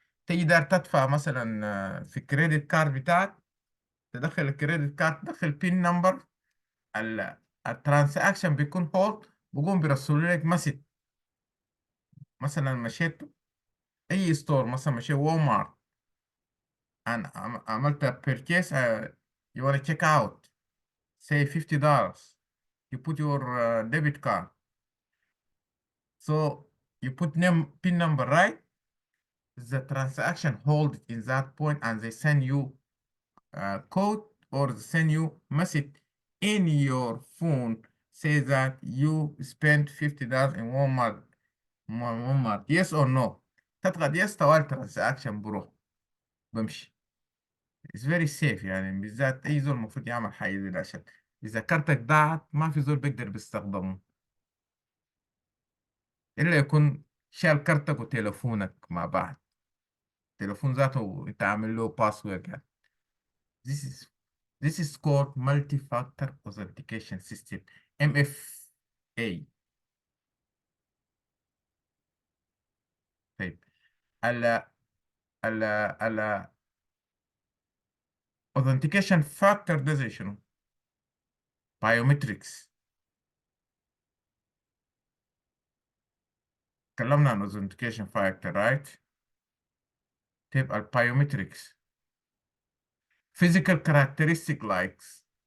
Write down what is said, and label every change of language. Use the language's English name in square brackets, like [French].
[Arabic] تيجي دار تدفع مثلا في الكريدت كارد بتاعك، تدخل الكريدت كارد، تدخل بين نمبر، الترانزاكشن بيكون هولد، بقوم بيرسلوا لك مسج. مثلا مشيت اي ستور، مثلا مشيت وول مارت، انا عملت بيرتشيس، [English] you wanna check out say $50. you put your debit card, so you put name pin number, right? The transaction hold in that point, and they send you code, or they send you message in your phone say that you spent $50 in Walmart. Walmart yes or no. [Arabic] تضغط yes، طوال ترانزاكشن بروح بمشي. [English] It's very safe، [Arabic] يعني بالذات أي زول المفروض يعمل حاجة زي ده، عشان إذا كارتك ضاعت ما في زول بيقدر بيستخدمه، إلا يكون شال كارتك وتليفونك مع بعض. تليفون ذاته أنت عامل له باسورد يعني. [English] This is this is called multi-factor authentication system، MFA. [Arabic] طيب، ال ال ال [English] authentication factor [Arabic] ده زي شنو؟ biometrics. اتكلمنا عن [English] authentication factor right؟ [Arabic] طيب [English] biometrics physical characteristic likes.